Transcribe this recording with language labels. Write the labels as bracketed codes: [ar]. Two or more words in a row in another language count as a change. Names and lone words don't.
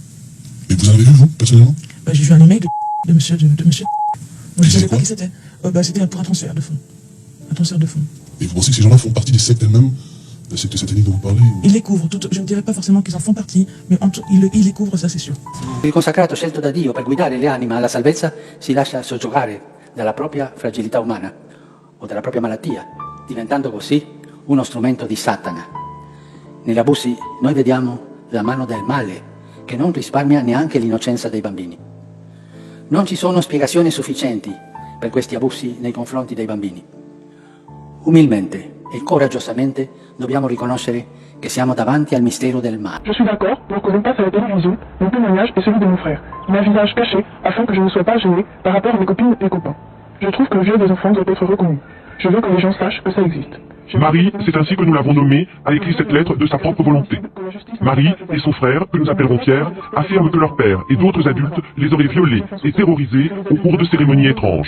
[fr] Et vous en avez vu, vous, personnellement? J'ai vu un email de monsieur. Moi, je ne savais pas quoi qui c'était. C'était pour un transfert de fonds. Un transfert de fonds. Et vous pensez que ces gens-là font partie des sectes elles-mêmes, la secte satanique dont vous parlez? Ils les couvrent, je ne dirais pas forcément qu'ils en font partie, mais ils les couvrent, ça c'est sûr. [it] Il consacrato scelto da Dio per guidare le anime alla salvezza si lascia soggiogare dalla propria fragilità umana o dalla propria malattia, diventando così uno strumento di Satana. Negli abusi noi vediamo la mano del male che non risparmia neanche l'innocenza dei bambini. Non ci sono spiegazioni sufficienti per questi abusi nei confronti dei bambini. Umilmente e coraggiosamente dobbiamo riconoscere che siamo davanti al mistero del male. [fr] Je suis d'accord pour que l'on passe à la télévision mon témoignage et celui de mon frère, mais un visage caché afin que je ne sois pas gêné par rapport à mes copines et copains. Je trouve que le viol des enfants doit être reconnu. Je veux que les gens sachent que ça existe. Marie, c'est ainsi que nous l'avons nommée, a écrit cette lettre de sa propre volonté. Marie et son frère, que nous appellerons Pierre, affirment que leur père et d'autres adultes les auraient violés et terrorisés au cours de cérémonies étranges.